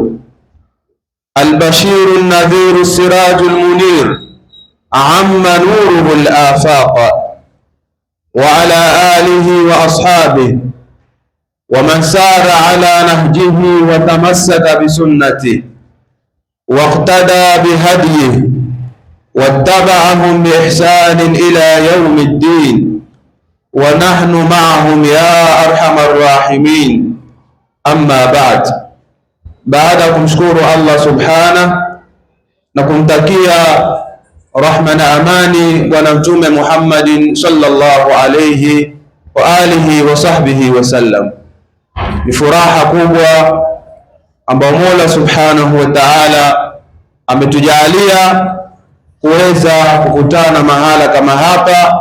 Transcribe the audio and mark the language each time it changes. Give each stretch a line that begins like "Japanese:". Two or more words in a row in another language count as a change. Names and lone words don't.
Arabic: البشير النذير السراج المنير، عم نوره الآفاق، وعلى آله وأصحابه ومن سار على نهجه وتمسك بسنته واقتدى بهديه واتبعهم بإحسان إلى يوم الدين، ونحن معهم يا أرحم الراحمين. أما بعد،
Swahili: baada ya kumshukuru Allah subhanahu na kumtakia rahma na amani Bwana Mtume Muhammadin
Arabic: صلى الله عليه وآله وصحبه وسلم,
Swahili: ni furaha kubwa ambayo Mola
Arabic: سبحانه وتعالى
Swahili: ametujalia kuweza kukutana mahala kama hapa.